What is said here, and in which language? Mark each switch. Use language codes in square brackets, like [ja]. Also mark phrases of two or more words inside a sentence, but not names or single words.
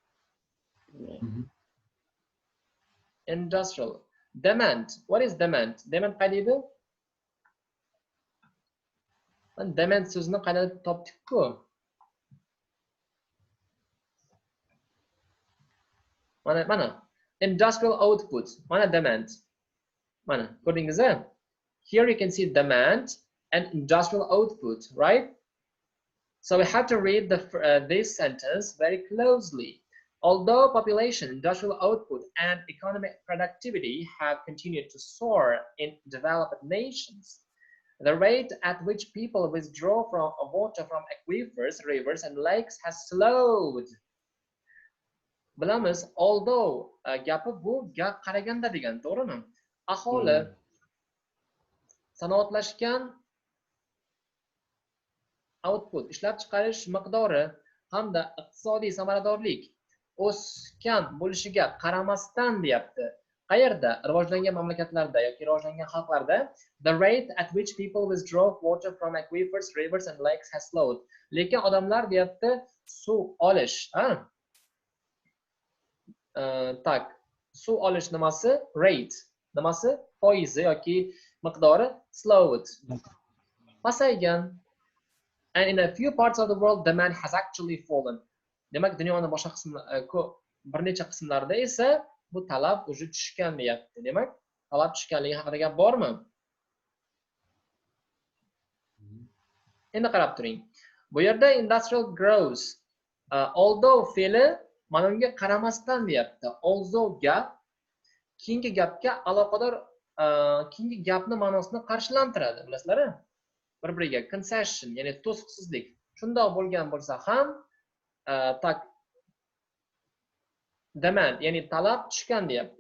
[en] Industrial demand. What is demand? Demand [uz] qayda edi? Demand so'zini qayda topdik-ku? Mana [en] industrial output, [uz] mana demand. Mana ko'rdingizmi? [en] Here you can see demand and industrial output, right? So we have to read this sentence very closely. Although population, industrial output, and economic productivity have continued to soar in developed nations, the rate at which people withdraw from water from aquifers, rivers, and lakes has slowed. [uz] Bilamiz, although gapi bu gap qaraganda degan, to'g'rimi? Aholi sanoatlashgan output, ishlab chiqarish miqdori hamda iqtisodiy samaradorlik o'sgan bo'lishiga qaramasdan deyapti. Qayerda? Rivojlangan mamlakatlarda yoki rivojlangan xalqlarda [en] the rate at which people withdraw water from aquifers, rivers and lakes has slowed. [uz] Lekin odamlar deyapti suv olish, tak, suv olish nimasi? Rate. Nimasi? Foizi yoki miqdori slowed. Pasaygan. [en] And in a few parts of the world demand has actually fallen. [uz] Demak, dunyoning boshqa bir necha qismlarida esa bu talab o'zi tushgan deyapti. Demak, talab tushganligi haqida gap bormi? Endi qarab turing. Bu yerda [en] industrial growth, [uz] although fe'li mana unga qaramasdan deyapti. Although gap keyingi gapga aloqador, keyingi gapni ma'nosini qarshilantiradi, bilasizlar-a? Bir-biriga concession, ya'ni to'siqsizlik. Shundoq bo'lgan bo'lsa ham, tak, demand, ya'ni talab tushgan deyapti.